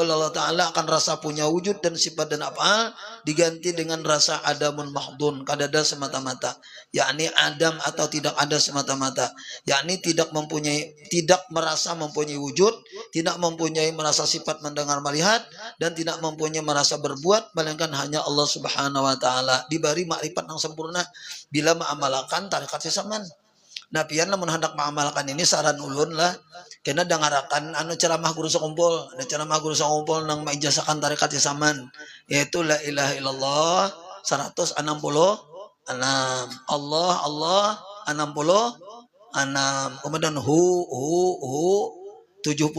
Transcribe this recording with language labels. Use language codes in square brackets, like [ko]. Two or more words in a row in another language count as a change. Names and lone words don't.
[id] oleh Allah Ta'ala akan rasa punya wujud dan sifat dan af'al diganti dengan rasa [ar] adamun mahdun, [id] kadada semata-mata, yakni adam atau tidak ada semata-mata, yakni tidak merasa mempunyai wujud, tidak mempunyai merasa sifat mendengar melihat, dan tidak mempunyai merasa berbuat, melainkan hanya Allah [ar] Subhanahu wa Ta'ala, [id] diberi makrifat yang sempurna bila mengamalkan tarekat Saman. [bjn] Nah pian lamun hendak mengamalkan ini saran ulun lah, kena dengarakan ceramah guru sekumpul, ada ceramah guru sekumpul nang mengijazahkan tarekat Saman, yaitu [ar] la ilaha illallah [bjn] 166, Allah 66, kemudian hu 77.